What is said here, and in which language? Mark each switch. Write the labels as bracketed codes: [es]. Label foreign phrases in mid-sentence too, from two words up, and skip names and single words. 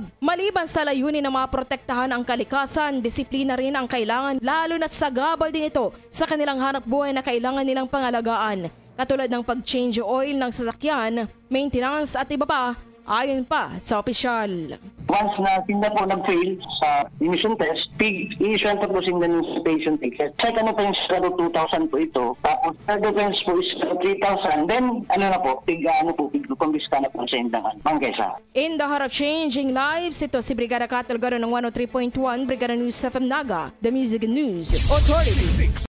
[tl] Maliban sa layunin na maprotektahan ang kalikasan, disiplina rin ang kailangan lalo na sa gabal din ito sa kanilang hanap buhay na kailangan nilang pangalagaan, katulad ng pag- [en] change oil [tl] ng sasakyan, maintenance at iba pa, ayon pa sa opisyal. Once na sila po nag-fail sa [en] emission test, [tl] i-issue po sila ng [en] citation ticket. Second offense [tl] po 2,000 po ito. Tapos [en] third offense [tl] po is 3,000. [bik] Then pig-kumbiska na po sa indangan. Mangkesa. [en] In the heart of changing lives, [tl] ito si Brigada Kath Delgado ng 103.1 Brigada News FM Naga, [en] The Music and News Authority.